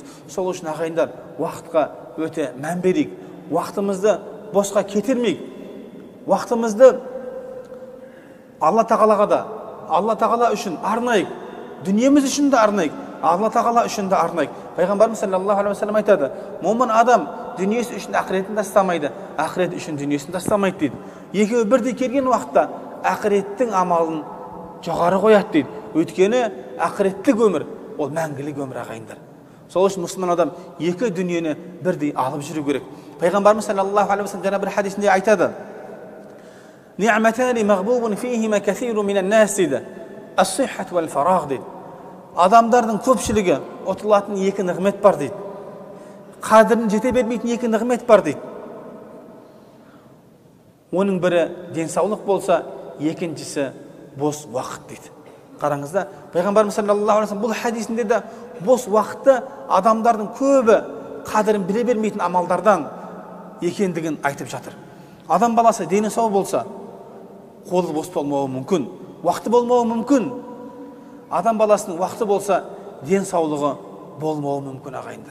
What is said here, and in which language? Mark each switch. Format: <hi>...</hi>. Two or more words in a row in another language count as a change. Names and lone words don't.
<kk>Сол үшін ағайындар, уақытқа өте мән берейік, уақытымызды босқа кетірмейік, уақытымызды Алла тағалаға да, Алла тағала үшін арнайық, дүниеміз үшін де арнайық, Алла тағала үшін де арнайық. Пайғамбарымыз</kk> <ar>صلى الله عليه وسلم</ar> <kk>айтады: момын адам дүниесі үшін ақыретін тастамайды, ақырет үшін дүниесін тастамайды дейді. Екеуі бірдей келген уақытта ақыреттің амалын жоғары қояды дейді. Өйткені ақыреттік өмір ол мәңгілік өмір ағайындар. Сол үшін мұсылман адам екі дүниені бірдей алып жүру керек. Пайғамбарымыз</kk> <ar>صلى الله عليه وسلم</ar> <kk>жаңа бір хадисінде айтады:</kk> <ar>"نعمتان مغبون فيهما كثير من الناس"</ar> <kk>дейді.</kk> <ar>"الصحة والفراغ"</ar> <kk>дейді. Адамдардың көпшілігі ұтылатын екі нығмет бар дейді. Қадірін жете бермейтін екі нығмет бар дейді. Оның бірі денсаулық болса, екіншісі бос уақыт дейді. Қараңызда, Пайғамбарымыз</kk> <ar>صلى الله عليه وسلم</ar> <kk>бұл хадисінде де бос уақытты адамдардың көбі қадірін біле бермейтін амалдардан екендігін айтып жатыр. Адам баласы дені сау болса, қолы бос болмауы мүмкін, уақыты болмауы мүмкін. Адам баласының уақыты болса, денсаулығы болмауы мүмкін ағайындар.</kk>